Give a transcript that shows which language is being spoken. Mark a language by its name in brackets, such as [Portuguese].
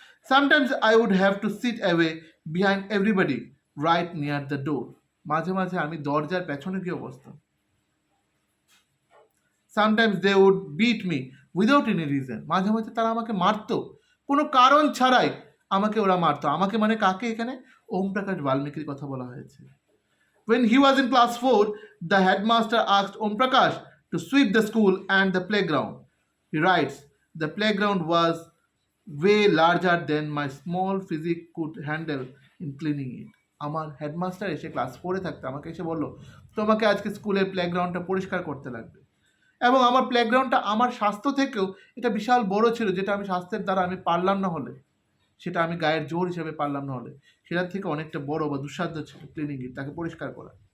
[English] sometimes I would have to sit away behind everybody right near the door, [Bangla] মাঝে মাঝে আমি দরজার পেছনে গিয়ে বসতাম। [English] sometimes they would beat me without any reason, [Bangla] মাঝে মাঝে তারা আমাকে মারতো কোনো কারণ ছাড়াই, আমাকে ওরা মারতো। আমাকে মানে কাকে? এখানে ওম প্রকাশ বাল্মীকির কথা বলা হয়েছে। [English] When he was in class 4, the headmaster asked Om Prakash to sweep the school and the playground. He writes, the playground was way larger than my small physique could handle in cleaning it. [Bangla] আমার headmaster এসে class 4-এ থাকতে আমাকে এসে বললো, তোমাকে আজকে স্কুলের প্লেগ্রাউন্ডটা পরিষ্কার করতে লাগবে। এবং আমার প্লেগ্রাউন্ডটা আমার স্বাস্থ্য থেকেও এটা বিশাল বড় ছিল, যেটা আমি স্বাস্থ্যের দ্বারা আমি পারলাম না হলে, সেটা আমি গায়ের জোর হিসেবে পারলাম না হলে, সেটার থেকে অনেকটা বড় বা দুঃসাধ্য ছিল [English] cleaning it, [Bangla] তাকে পরিষ্কার করা।